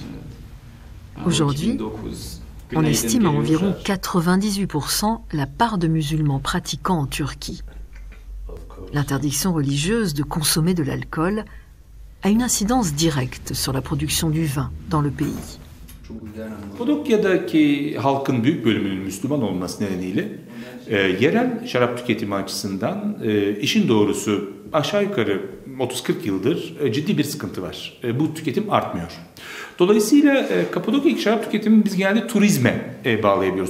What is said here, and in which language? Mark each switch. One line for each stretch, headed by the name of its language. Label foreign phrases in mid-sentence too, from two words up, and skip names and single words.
French: Aujourd'hui, on estime à environ 98% la part de musulmans pratiquants en Turquie. L'interdiction religieuse de consommer de l'alcool a une incidence directe sur la production du vin dans le pays.
Turkish: Kapadokya'daki halkın büyük bölümünün Müslüman olması nedeniyle yerel şarap tüketimi açısından işin doğrusu aşağı yukarı 30-40 yıldır ciddi bir sıkıntı var. Bu tüketim artmıyor. Dolayısıyla Kapadokya'daki şarap tüketimi biz genelde turizme bağlayabiliyoruz.